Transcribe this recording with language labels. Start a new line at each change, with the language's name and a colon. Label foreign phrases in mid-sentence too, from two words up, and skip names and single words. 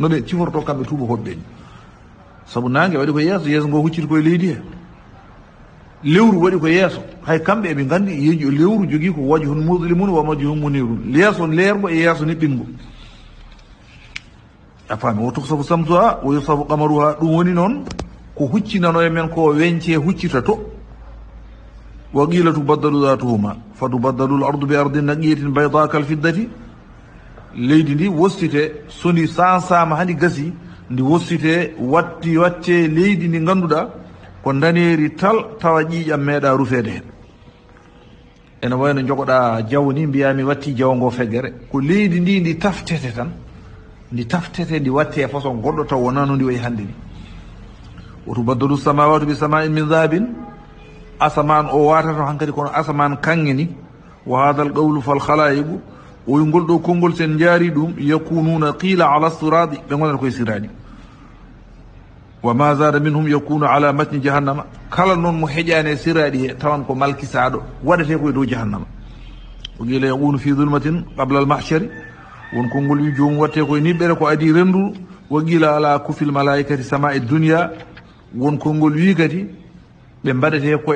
Fula: no ɓe ciforto kamɓe tuuba koɓe ɓe ni. sabu nangue waɗi ko yeeso yeeso ngo hucciti koye leydi he lewru waɗi ko yeeso hay kamɓe eɓe gandi lewru jogui ko
Arabic: وجه مسلم ووجه منير
Fula: yeeso leergo e yeeso niɓɓingo a faami
Arabic: و تكسف شمسها و يخسف قمرها
Fula: ɗum woni noon ko huccinano e men ko weñce huccita to
Arabic: وقيل تبدل ذاتهما فتبدل الأرض بأرض نقية بيضاء كالفضة
Fula: leydi ndi wostite soni sansama hani gasi ndi wostite watte leydi ndi ganduɗa ko daneeri tal tawa ƴiiƴam meeɗa rufede hen ene wayno jogoɗa jaw ni mbiyami watti jaw ngo feggere ko leydi ndi ndi taftete tan ndi taftete ndi watte façon goɗɗo taw wona no ndi wayi hannde ni woto
Arabic: تبدل السماوات بسماء من ذهب
Fula: asaman o watato hankkadi kono asaman kanŋe ni
Arabic: وهذا القول فالخلائق
Fula: oy ngol ɗo konngol sen jaari ɗum
Arabic: يكونون قيل على الصراط
Fula: ɓe gonata koye sirani
Arabic: وما زاد منهم يكون على متن جهنم
Fula: kala noon mo heƴani e siraɗi he tawan ko malkisaɗo waɗete koye dow jahannama o
Arabic: قيل يكون في ظلمة قبل المحشر
Fula: won konngol wi jomum watte koye niɓɓere ko adi rendu
Arabic: وقيل على كف الملائكة
Fula: sama e dunia won konngol wi kadi ɓe mbaɗete ko